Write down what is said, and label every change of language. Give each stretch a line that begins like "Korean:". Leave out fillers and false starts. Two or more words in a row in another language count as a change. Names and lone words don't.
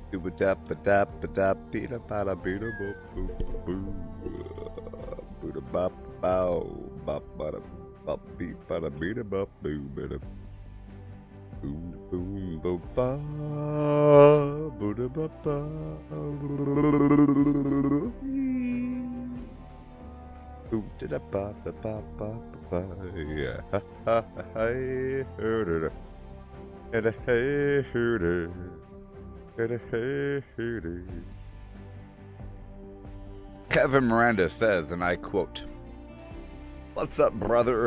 English: da ba da ba da be da ba da be da boo boo boo da ba bow ba ba da ba be ba da be da ba boo ba da boom boom bo ba boo da ba ba boom da da ba da ba ba ba yeah ha ha ha hey hurder and hey hurder. Kevin Miranda says, and I quote, "What's up, brother?